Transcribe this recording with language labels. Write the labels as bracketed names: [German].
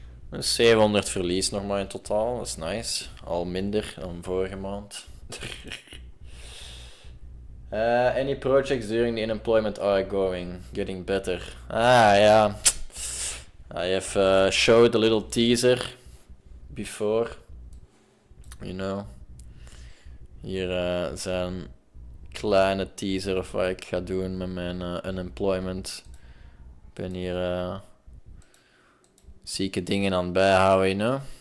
[Dutch] Een 700 verlies nog maar in totaal, dat is nice. Al minder dan vorige maand. [English] Any projects during the unemployment are getting better. Yeah. I have showed a little teaser before, you know. [Dutch] Hier zijn kleine teaser of wat ik ga doen met mijn unemployment. Ik ben hier zieke dingen aan het bijhouden, [English] you know.